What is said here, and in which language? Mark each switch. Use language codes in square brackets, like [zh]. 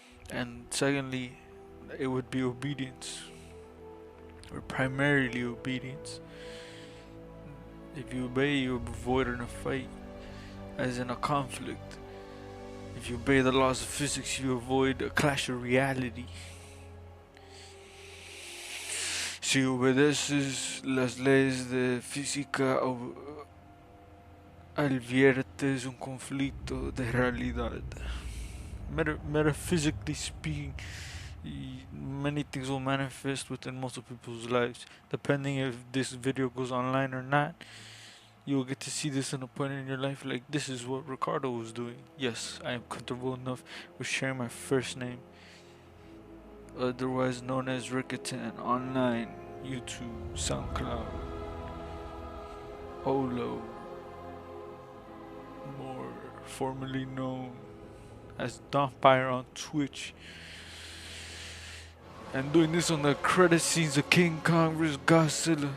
[en] And secondly, it would be obedience, or primarily obedience. If you obey, you avoid in a fight, as in a conflict. If you obey the laws of physics, you avoid a clash of reality. [es] Si obedeces las leyes de física, adviertes un conflicto de realidad. [en] Metaphysically speaking, many things will manifest within multiple people's lives. Depending if this video goes online or not, you will get to see this in a point in your life like this is what Ricardo was doing. Yes, I am comfortable enough with sharing my first name, otherwise known as Rickerton, online, YouTube, SoundCloud, Olo, more formerly known as Donfire on Twitch, and doing this on the credit scenes of King Kong vs. Godzilla.